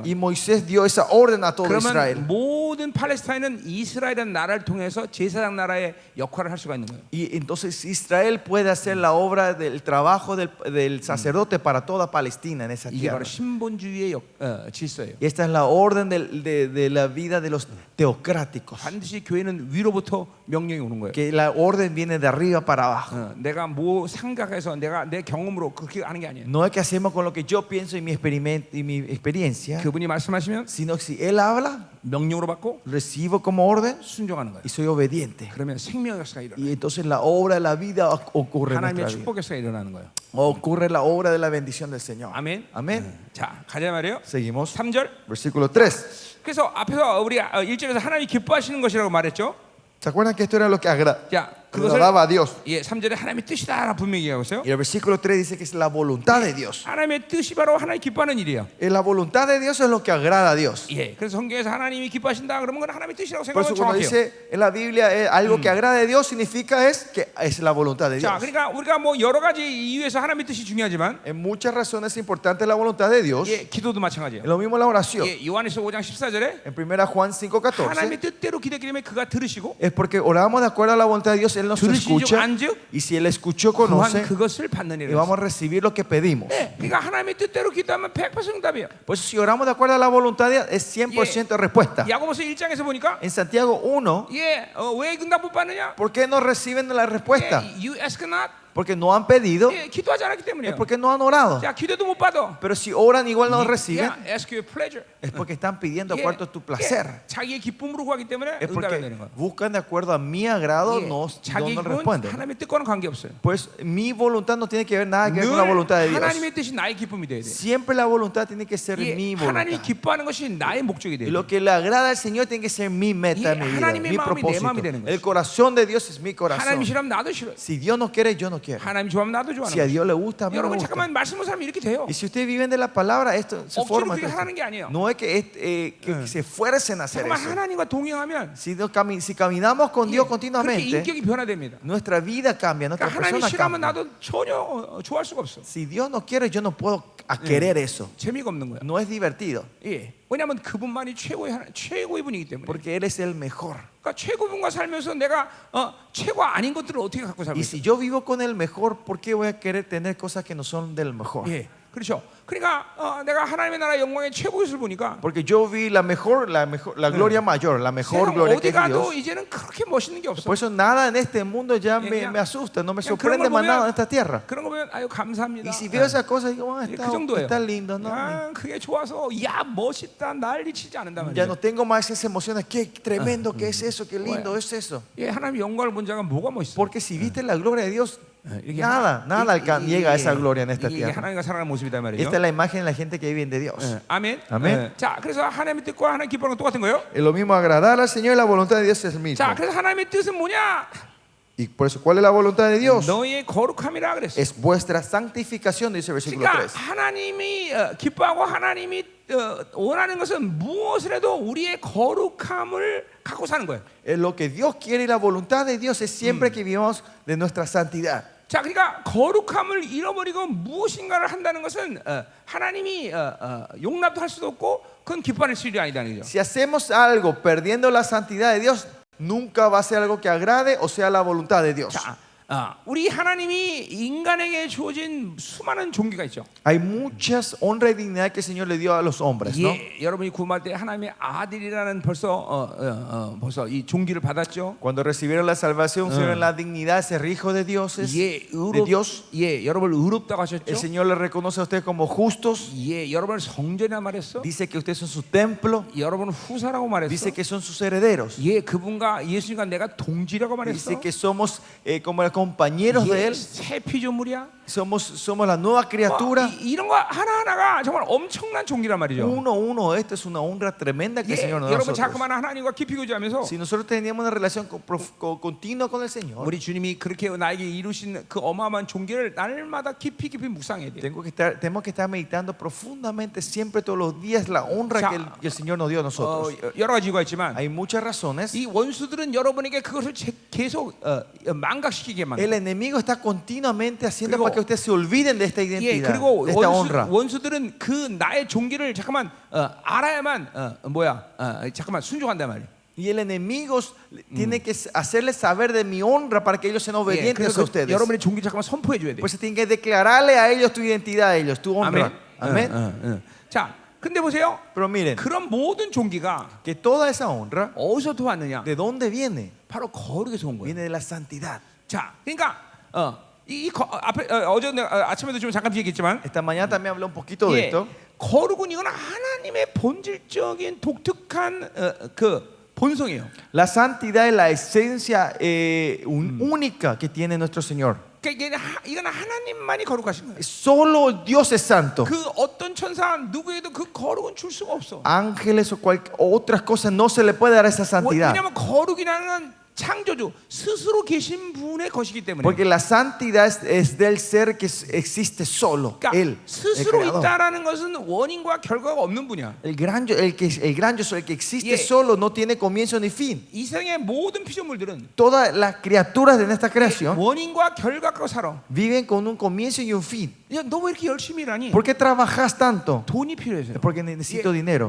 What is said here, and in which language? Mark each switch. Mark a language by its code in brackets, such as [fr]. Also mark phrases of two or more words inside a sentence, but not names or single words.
[es] y Moisés dio esa orden a todo [ko] 그러면 [es] Israel. [ko] 모든 팔레스타인은 이스라엘이라는 나라를 통해서 제사장 나라의 역할을 할 수가 있는 거예요. [es] Y entonces Israel puede hacer la obra del trabajo del sacerdote para toda Palestina en esa [ko] 이게 [es] tierra. [ko] 바로 신본주의의 질서예요. [es] Y esta es la orden de la vida de los teocráticos. [ko] 반드시 교회는 위로부터 명령이 오는 거예요. [es] Que la orden viene de arriba para abajo. [ko] 내가 뭐 생각해서 내가 내 경험으로 그렇게 하는 게 아니에요. [es] No es que hacemos con lo que yo pienso y mi experiencia, [ko] 그분이 말씀하시면 [es] sino que si Él habla, [ko] 명령으로 받고 [es] recibo como orden [ko] 순종하는 거예요. [es] y soy obediente. [ko] 그러면 생명의 역사가 일어나요. [es] Y entonces la obra de la vida ocurre en [ko] 하나님의 [es] nuestra vida. [ko] 축복 역사가 일어나는 거예요. [es] Ocurre la obra de la bendición del Señor. [ko] 아멘. [es] Amén. [ko] 자, 가자 말이에요. [es] Seguimos. [ko] 3절. [es] Versículo 3. [ko] 그래서 앞에서 우리 1절에서 하나님이 기뻐하시는 것이라고 말했죠. [es] ¿Se acuerdan que esto era lo que [ko] 자, 그것을 [es] agradaba a Dios? [ko] 예, 3절에 하나님의 뜻이다 분명히 얘기하고 있어요. [es] Y el versículo 3 dice que es la voluntad de Dios. [ko] 하나님의 뜻이 바로 하나님 기뻐하는 일이에요. [es] La voluntad de Dios es lo que agrada a Dios. [ko] 예, 그래서 성경에서 하나님이 기뻐하신다 그러면 그건 하나님의 뜻이라고 [es] Por eso [ko] 생각하면 [es] cuando [ko] 정확해요. [es] dice en la Biblia algo que agrada a Dios significa es que es la voluntad de [ko] 자, [es] Dios. [ko] 그러니까 우리가 뭐 여러 가지 이유에서 하나님의 뜻이 중요하지만 [es] En muchas razones es importante la voluntad de Dios. [ko] 예, 기도도 [es] Es [ko] 마찬가지예요. [es] lo mismo la oración. [ko] 예, 요한에서 5장 14절에 [es] En 1 Juan 5:14 [ko] 하나님의 뜻대로 기도하기 때문에 그가 들으시고 [es] es porque oramos de acuerdo a la voluntad de Dios, Él nos [ko] 들으시지 [es] escucha. [ko] 안즉 [es] Y si Él escuchó, [ko] 또한 [es] conoce, [ko] 그것을 받는 [es] y [ko] 일이에요. [es] vamos a recibir lo que pedimos. [ko] 네, 그러니까 하나님의 뜻대로 기도하면 100% 응답이에요. [es] Por eso si oramos de acuerdo a la voluntad de Dios, es 100% respuesta. [ko] 야고보서 1장에서 보니까 [es] En Santiago 1, [ko] 예, 왜 응답 못 받느냐? [es] ¿por qué no reciben la respuesta? [ko] 예, [en] you ask not. [es] Porque no han pedido, [ko] 예, 기도하지 않았기 [es] es [ko] 때문이에요. [es] porque no han orado. [ko] 자, 기도도 못 받아. [es] Pero si oran igual no reciben, [ko] 야, [en] ask your pleasure. [es] es porque están pidiendo de [ko] 예, [es] acuerdo a tu placer. [ko] 자기의 기쁨으로 구하기 때문에 [es] Es [ko] 응답이 안 [es] porque [ko] 되는 거야. [es] buscan de acuerdo a mi agrado, [ko] 예, [es] no [ko] 자기 기쁨은 [es] responden. [ko] 하나님의 뜻과는 관계없어요. [es] Pues mi voluntad no tiene que ver nada que ver [ko] 늘 [es] con la voluntad de Dios. [ko] 하나님의 뜻이 나의 기쁨이 돼야 돼. [es] Siempre la voluntad tiene que ser [ko] 예, [es] mi [ko] 하나님이 [es] voluntad. [ko] 기뻐하는 것이 나의 목적이 [es] Y [ko] 돼야 돼. [es] lo que le agrada al Señor tiene que ser mi meta en mi vida, [ko] 하나님의 [es] mi [ko] 마음이 내 마음이 되는 [es] propósito. [ko] 거지. [es] El corazón de Dios es mi [ko] 하나님이 [es] corazón. [ko] 싫으면 나도 싫어. [es] Si Dios no quiere, yo no quiero. [ko] 하나님이 좋아하면 나도 [es] Si a [ko] 좋아하는 [es] Dios le gusta, a mí me [ko] 여러분 [es] gusta. [ko] 잠깐만 말씀 못 사람 이렇게 돼요. [es] Y si ustedes viven de la palabra, esto se [ko] 억지로 [es] forma. [ko] 그렇게 하라는 게 아니에요. [es] No es que se esfuercen a hacer [ko] 잠깐만 [es] eso. [ko] 하나님과 동행하면 [es] Si caminamos con Dios [ko] 그렇게 [es] continuamente, [ko] 인격이 변화됩니다. [es] nuestra vida cambia, nuestra [ko] 그러니까 하나님이 [es] persona [ko] 싫어하면 [es] cambia. [ko] 나도 전혀 좋아할 수가 없어. [es] Si Dios no quiere, yo no puedo querer eso. [ko] 재미가 없는 거야. [es] No es divertido, [ko] 예. 왜냐하면 그분만이 최고의 분이기 때문에. [es] porque Él es el mejor. [ko] 그러니까 최고분과 살면서 내가 최고 아닌 것들을 어떻게 갖고 살고 [es] Y [ko] 있어? [es] si yo vivo con el mejor, ¿por qué voy a querer tener cosas que no son del mejor? [ko] 예. 그렇죠. 그러니까 내가 하나님의 나라 영광의 최고의 것을 보니까 [es] Porque yo vi la gloria mayor, la mejor [ko] 세상 [es] gloria [ko] 어디 [es] que es [ko] 가도 [es] Dios. [ko] 이제는 그렇게 멋있는 게 없어. [es] Por eso nada en este mundo ya [ko] 그냥- [es] me asusta, no me [ko] 그냥 [es] sorprende [ko] 그런 걸 [es] más nada [ko] 보면- [es] en esta tierra. [ko] 그런 거 보면 아유 감사합니다. [es] Y si veo esas cosas, digo, [ko] 그 정도예요. [es] está lindo, ¿no? [ko] 아, 그게 좋아서 야 멋있다 난리 치지 않는단 [es] Ya [ko] 말이에요. [es] no tengo más esas emociones. Qué tremendo que es eso, qué lindo es eso. [ko] 예, 하나님 영광을 본 자가 뭐가 멋있어? [es] Porque si viste la gloria de Dios, [ko] 이게 [es] nada llega a esa gloria en esta [ko] 이게 [es] tierra. [ko] 하나님과 살아가는 모습이다 말이에요. [es] Esta es la imagen de la gente que vive de Dios. [ko] 예, 아멘. 아멘. 예. 자, 그래서 하나님의 뜻과 하나님 기뻐하는 건 똑같은 거예요. [es] Es lo mismo agradar al Señor y la voluntad de Dios es el mismo. [ko] 자, 그래서 하나님의 뜻은 뭐냐? [es] Y por eso, ¿cuál es la voluntad de Dios? [ko] 너희의 거룩함이라 그랬어. [es] Es vuestra santificación, dice el versículo [ko] 그러니까 [es] 3. [ko] 하나님이 기뻐하고 하나님이 원하는 것은 무엇을 해도 우리의 거룩함을 갖고 사는 거예요. [es] Lo que Dios quiere y la voluntad de Dios es siempre que vivamos de nuestra santidad. [ko] 자, 그러니까 거룩함을 잃어버리고 무엇인가를 한다는 것은 하나님이 용납도 할 수도 없고 그건 기뻐할 수 일이 아니다는 거죠. [es] Si hacemos algo perdiendo la santidad de Dios, nunca va a ser algo que agrade o sea la voluntad de Dios. [ko] 자, 우리 하나님이 인간에게 주어진 수많은 종기가 있죠. [es] Hay muchas honra y dignidad que el Señor le dio a los hombres, ¿no? [ko] 예, 여러분이 구원할 때 하나님의 아들이라는 벌써 이 종기를 받았죠. [es] Cuando recibieron la salvación, recibieron la dignidad, ser hijo de Dios, [ko] 예, [es] de Dios. [ko] 예, 여러분을 의롭다고 하셨죠. [es] El Señor le reconoce a ustedes como justos. [ko] 예, 여러분을 성전이라 말했어. [es] Dice que ustedes son su templo. [ko] 여러분을 후사라고 말했어. [es] Dice que son sus herederos. [ko] 예, 그분과 예수님과 내가 동지라고 말했어. [es] Dice que somos como los compañeros de [ko] 예, [es] Él. [ko] 새 피조물이야. [es] Somos la nueva criatura. [ko] 이런 거 하나하나가 정말 엄청난 종기란 말이죠. [es] Uno, esto es una honra tremenda que el Señor nos da a [ko] 여러분 [es] nosotros. [ko] 자꾸만 하나님과 깊이 교제하면서 [es] Si nosotros teníamos una relación continua con el Señor, [ko] 우리 주님이 그렇게 나에게 이루신 그 어마어마한 종기를 날마다 깊이 묵상해야 돼. [es] tenemos que estar meditando profundamente siempre todos los días la honra que el Señor nos dio a nosotros. [ko] 여러 가지 이유가 있지만 [es] Hay muchas razones. [ko] 이 원수들은 여러분에게 그것을 계속 망각시키게 만들어. [es] El enemigo está continuamente haciendo para que ustedes se olviden de esta [ko] 예, [es] identidad, [ko] 그리고 [es] de esta honra. [ko] 원수들은 그 나의 종기를 잠깐만 알아야만 잠깐만 순종한단 말이에요. [es] Y el enemigo tiene que hacerles saber de mi honra para que ellos sean [ko] 예, [es] obedientes [ko] 그래서 [es] a ustedes. [ko] 여러분의 종기 잠깐만 선포해 줘야 돼. [es] Pues se tiene que declararle a ellos tu identidad, a ellos tu honra. [ko] 아멘. [es] Amén. [ko] 자, 근데 보세요. [es] Pero miren, [ko] 그런 모든 종기가 [es] que toda esa honra, [ko] 어디서부터 왔느냐? [es] ¿de dónde viene? [ko] 바로 거룩에서 온 거예요. [es] Viene de la santidad. [ko] 자, 그러니까 앞에 어제 내가 아침에도 좀 잠깐 얘기했지만, [es] Esta mañana también hablé un poquito de [ko] 예, [es] esto. [ko] 거룩은 이건 하나님의 본질적인 독특한 그 본성이에요. [es] La santidad es la esencia única que tiene nuestro Señor. [ko] 그러니까 이건 하나님만이 거룩하신 거예요. [es] Solo Dios es santo. [ko] 그 어떤 천사 누구에도 그 거룩은 줄 수가 없어. [es] Ángeles o otras cosas no se le puede dar esa santidad. [ko] 왜냐하면 거룩이라는 창조주 스스로 계신 분의 것이기 때문에. [es] Porque la santidad es del ser que existe solo, [ko] 그러니까 [es] Él, el [ko] 스스로 [es] creador. [ko] 있다라는 것은 원인과 결과가 없는 분이야. [es] El gran yo soy, el que existe Yeah. solo, no tiene comienzo ni fin. [ko] 이 세상의 모든 피조물들은 [es] Todas las criaturas de esta creación [ko] 원인과 결과가 살아. [es] viven con un comienzo y un fin. [ko] 야, 너 왜 이렇게 열심히 일하니? [es] ¿Por qué trabajas tanto? [ko] 돈이 필요해서. [es] Es porque necesito dinero.